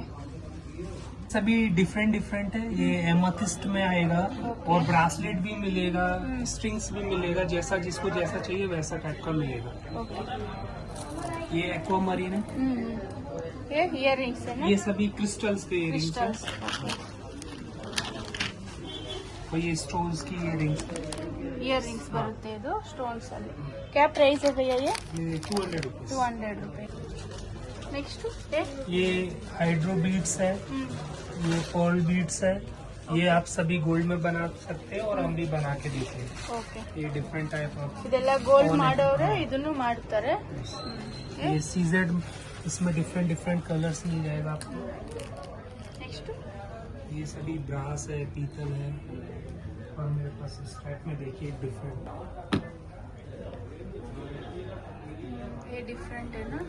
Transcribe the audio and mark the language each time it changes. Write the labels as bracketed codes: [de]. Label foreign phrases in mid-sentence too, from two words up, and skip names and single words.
[hi] सभी [en] different different [hi] है ये एमेथिस्ट में आएगा और ब्रासलेट भी मिलेगा स्ट्रिंग्स भी मिलेगा जैसा जिसको जैसा चाहिए वैसा टाइप का मिलेगा [kn] ಓಕೆ [hi] ये एक्वामरीन है ये इयररिंग्स है ना ये सभी क्रिस्टल्स के इयरिंग्स है क्रिस्टल्स और ये स्टोन्स की इयरिंग्स इयररिंग्स [kn] ಬರುತ್ತೆ ಇದು ಸ್ಟೋನ್ಸ್ ಅಲ್ಲಿ [hi] क्या प्राइस है भैया ये ये 200 रुपीज 200 रुपए नेक्स्ट ये [en] hydro beads [hi] है ये [en] pearl beads [hi] है ये आप सभी गोल्ड में बना सकते हैं और हम भी बना के देते हैं [kn] ಓಕೆ [hi] ये [en] different type of [kn] ಇದೆಲ್ಲ ಗೋಲ್ಡ್ ಮಾಡೋರೆ ಇದನ್ನು ಮಾಡ್ತಾರೆ [hi] ये सीजेड इसमें [en] different different colours [hi] मिल जाएगा आपको नेक्स्ट ये सभी ब्रास है पीतल है और मेरे पास इस टाइप में देखिए डिफरेंट ये डिफरेंट है ना